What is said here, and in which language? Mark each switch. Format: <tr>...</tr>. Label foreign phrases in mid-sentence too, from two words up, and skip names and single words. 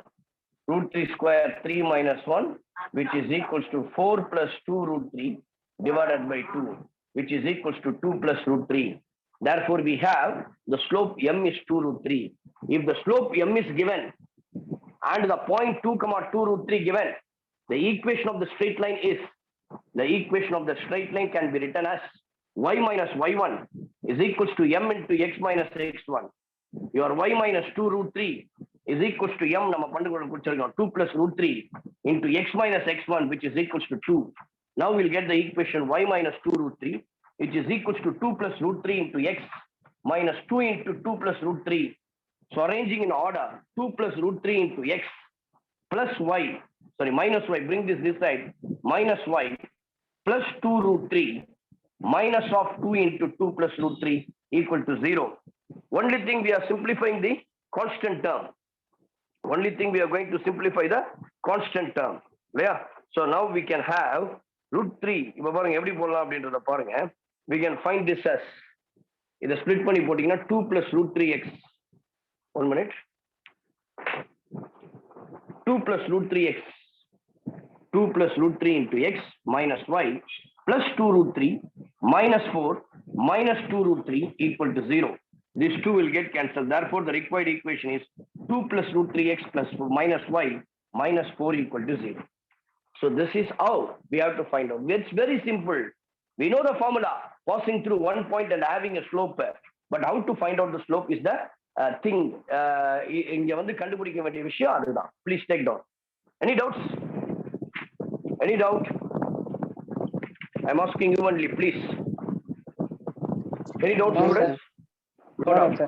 <en>Root 3 square 3 minus 1, which is equals to 4 plus 2 root 3 divided by 2, which is equals to 2 plus root 3. Therefore, we have the slope m is 2 root 3. If the slope m is given and the point 2, 2 root 3 given, the equation of the straight line is, the equation of the straight line can be written as y minus y1 is equals to m into x minus x1. Your y minus 2 root 3 is equals to m, 2 plus root 3 into x minus x1, which is equals to 2. Now we'll get the equation y minus 2 root 3, which is equals to 2 plus root 3 into x minus 2 into 2 plus root 3. So arranging in order, 2 plus root 3 into x plus y, minus y, bring this side, minus y plus 2 root 3 minus of 2 into 2 plus root 3 equal to 0. Only thing we are simplifying the constant term. Only thing we are going to simplify the constant term. Yeah. So now we can have root 3. We can find this as the split</en> <ta>பண்ணி போட்டீங்கன்னா</ta> <en>2 plus root 3x. 1 minute. 2 plus root 3x. 2 plus root 3 into x minus y plus 2 root 3 minus 4 minus 2 root 3 equal to 0. These two will get cancelled. Therefore, the required equation is 2 plus root 3x plus 4 minus y minus 4 equal to 0. So this is how we have to find out. It's very simple. We know the formula, passing through one point and having a slope. But how to find out the slope is the thing.</en> <ta>இங்க வந்து கண்டுபிடிக்க வேண்டிய விஷயம் அதுதான்.</ta> <en>Please take down. Any doubts? Any doubt? I'm asking you only, please. Any doubts, students? No doubt, sir.</en>